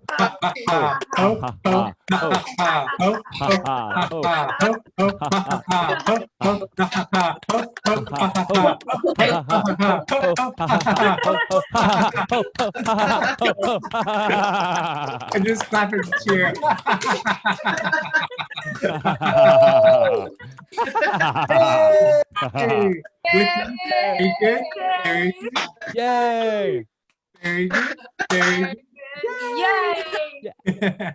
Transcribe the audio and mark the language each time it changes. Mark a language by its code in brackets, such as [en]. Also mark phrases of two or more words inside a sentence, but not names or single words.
[en] ha, ha, Ho ha. ha Ho, ha ho, ha. ha, Ho ha, ha. Ho, ha ho, ha. ha, Ho ha. Ho, ho, ha ha, ha ha, ha. ha. Ho, ho, ha, ha, ha. Ho, ho, Ha ha, ha, ho ha. ha ha ha. Ho ha ha ha. Ho ho ha ha ha. Ho ho ha ha ha. Ho ho ha ha And just clap and cheer. Hey, very good, very good, Yay! very good, very good. Yay!